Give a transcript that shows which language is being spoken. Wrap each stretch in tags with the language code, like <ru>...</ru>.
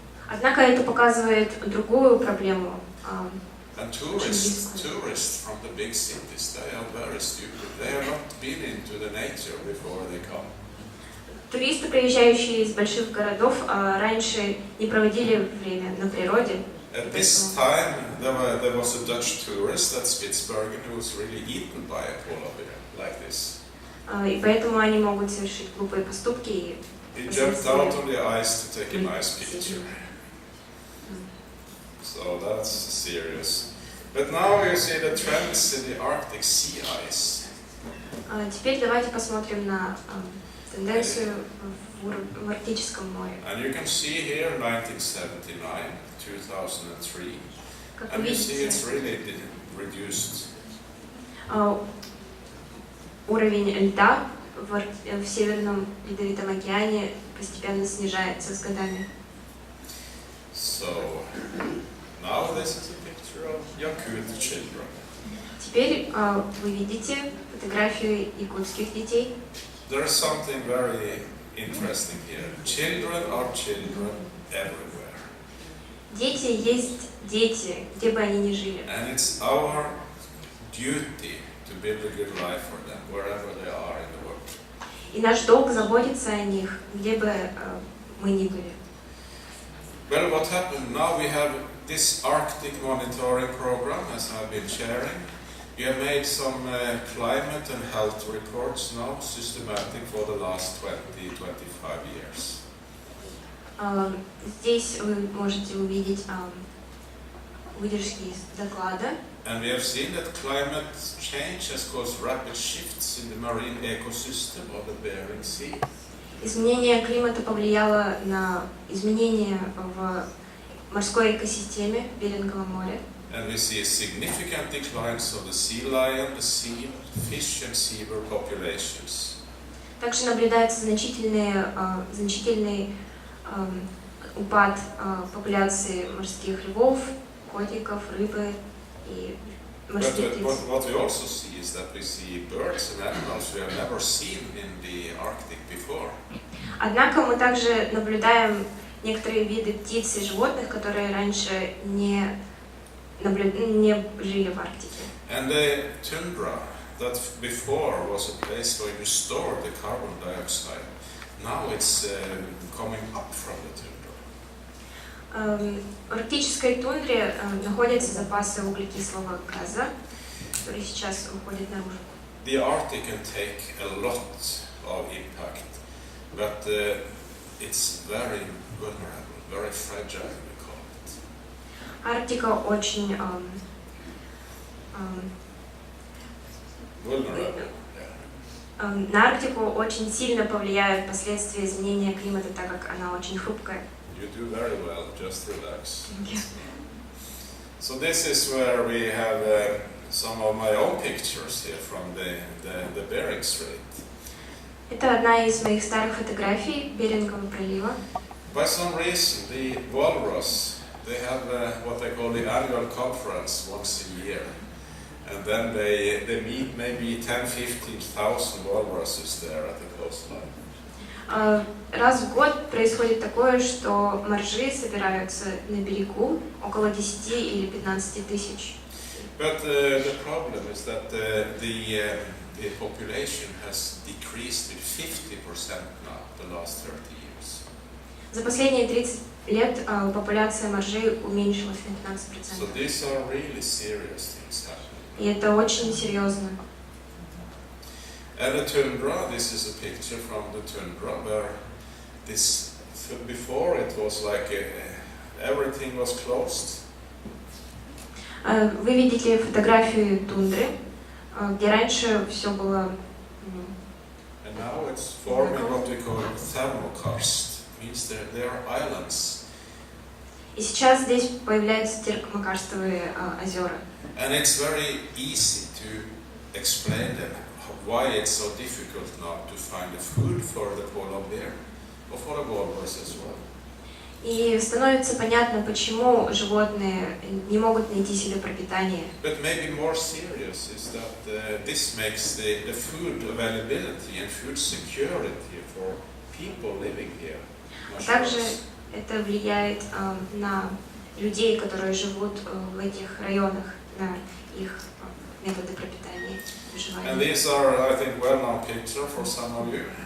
<ru>Однако это показывает другую проблему.</ru> <en>And tourists from the big cities, they are very stupid. They have not been into the nature before they come.</en> <ru>Туристы, приезжающие из больших городов, раньше не проводили время на природе.</ru> <en>At this time, there was a Dutch tourist at Spitsbergen who was really eaten by a polar bear, like this.</en> <ru>И поэтому они могут совершить глупые поступки. И</ru> <en>He jumped out on the ice to take a nice picture. So that's serious. But now you see the trends in the Arctic sea ice.</en> <ru>Теперь давайте посмотрим на тенденцию в Арктическом море.</ru> <en>And you can see here 1979, 2003.</en> <ru>Как вы</ru> <en>And you see it's</en> <ru>видите,</ru> <en>really reduced.</en> <ru>уровень льда в Северном Ледовитом океане постепенно снижается с годами.</ru> <en>So now this is a picture of Yakut children.</en> <ru>Теперь вы видите фотографию якутских детей.</ru> <en>There is something very interesting here. Children are children everywhere.</en> <ru>Дети есть дети, где бы они ни жили.</ru> <en>And it's our duty to build a good life for them, wherever they are in the world.</en> <ru>И наш долг заботиться о них, где бы мы ни были.</ru> <en>Well, what happened now? We have this Arctic monitoring program, as I've been sharing. We have made some climate and health reports now, systematic for the last 20-25 years.</en> <ru>Здесь вы можете увидеть выдержки из доклада.</ru> <en>And we have seen that climate change has caused rapid shifts in the marine ecosystem of the Bering Sea.</en> <ru>Изменение климата повлияло на изменения в морской экосистеме Берингового моря.</ru> <en>And we see significant declines of the sea lion, the seal, fish and seabird populations.</en> <ru>Также наблюдается значительный упад популяции морских львов, котиков, рыбы и морских птиц.</ru> <en>But what we also see is that we see birds and animals we have never seen in the Arctic before.</en> <ru>Однако мы также наблюдаем некоторые виды птиц и животных, которые раньше не жили в Арктике.</ru> <en>And the tundra that before was a place where you store the carbon dioxide, now it's coming up from the tundra.</en> <ru>В арктической тундре находятся запасы углекислого газа, которые сейчас выходят наружу.</ru> <en>The Arctic can take a lot of impact, but it's very vulnerable, very fragile, we call it.</en> <ru>Арктика очень</ru> <en>Vulnerable, yeah.</en> <ru>на Арктику очень сильно повлияют последствия изменения климата, так как она очень хрупкая.</ru> <en>You do very well, just relax. So this is where we have some of my own pictures here from the Bering Strait.</en> <ru>Это одна из моих старых фотографий Берингового пролива.</ru> <en>By some reason, the walrus, they have what they call the annual conference once a year. And then they meet maybe 10-15,000 walruses there at the coastline.</en> <ru>Раз в год происходит такое, что моржи собираются на берегу, около 10 или 15 тысяч.</ru> <en>But the problem is that the population has decreased with 50% now, the last 30 years.</en> <ru>За последние 30 лет популяция моржей уменьшилась на 15%.</ru> <en>So these are really serious things happening.</en> <ru>И это очень серьезно.</ru> <en>And the tundra, this is a picture from the tundra where this, before it was like everything was closed.</en> <ru>Вы видите фотографию тундры, где раньше все было.</ru> <en>And now it's forming what we call thermokarst, means they are islands.</en> <ru>И сейчас здесь появляются термокарстовые озера.</ru> <en>And it's very easy to explain them, why it's so difficult now to find a food for the polar bear or for the walrus as well.</en> <ru>И становится понятно, почему животные не могут найти себе пропитание.</ru> <en>But maybe more serious is that this makes the food availability and food security for people living here much</en> <ru>Также</ru> <en>worse.</en> <ru>это влияет на людей, которые живут в этих районах, на их методы пропитания,</ru> <en>And</en> <ru>выживания.</ru> <en>these are, I think, well-known picture for some of you.</en>